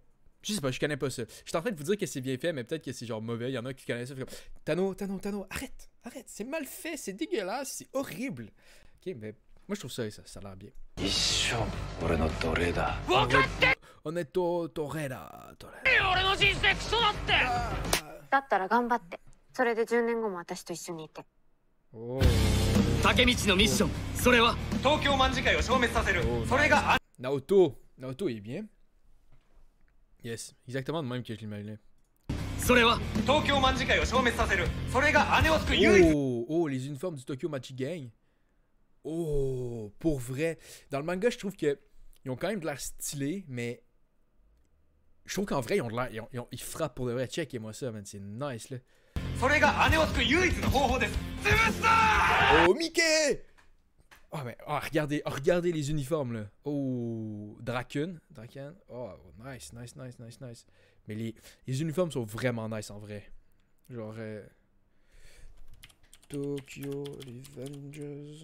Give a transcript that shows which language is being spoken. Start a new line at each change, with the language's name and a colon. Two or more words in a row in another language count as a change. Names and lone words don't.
French: Je sais pas, je connais pas ça. Je suis en train de vous dire que c'est bien fait, mais peut-être que c'est genre mauvais. Il y en a qui connaissent ça. Comme, Tano, arrête. C'est mal fait, c'est dégueulasse, c'est horrible. Ok, mais moi je trouve ça a l'air bien. Honnêtement, Toreda.
Japanese: だったら頑張って。それで10年後も私と一緒にいて。 Oh. 竹道のミッション、それは東京卍會を消滅させる。それが
French: Naoto est bien. Yes, exactement de même que je l'imaginais.
Japanese: それは東京卍会を消滅させる。それが姉を救う唯一。
French: Oh, les uniformes du Tokyo Machi Gang. Oh, pour vrai. Dans le manga, je trouve que ils ont quand même de l'air stylés, mais je trouve qu'en vrai, ils ont de l'air, ils frappent pour de vrai. Checkez-moi ça, man, c'est nice là.
Japanese: それが姉を救う唯一の方法です。潰すぞー
French: Oh, Mickey! Oh, mais regardez les uniformes là. Oh, Draken. Oh, nice. Mais les uniformes sont vraiment nice en vrai. Genre Tokyo Revengers.